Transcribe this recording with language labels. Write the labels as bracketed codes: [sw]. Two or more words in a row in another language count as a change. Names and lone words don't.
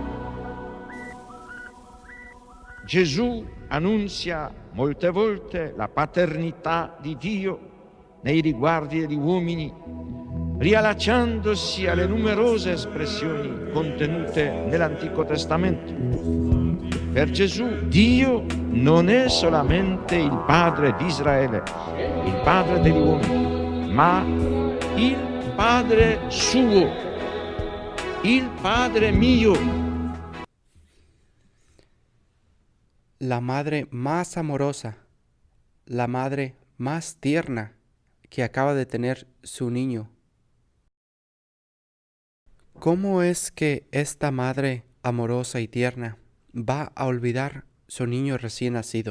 [it] Gesù annunzia molte volte la paternità di Dio nei riguardi degli uomini, riallacciandosi alle numerose espressioni contenute nell'Antico Testamento. Per Gesù Dio non è solamente il Padre di Israele, il Padre degli uomini, ma il Padre suo, il Padre mio. [es] La madre más amorosa, la madre más tierna que acaba de tener su niño. ¿Cómo es que esta madre amorosa y tierna va a olvidar su niño recién nacido?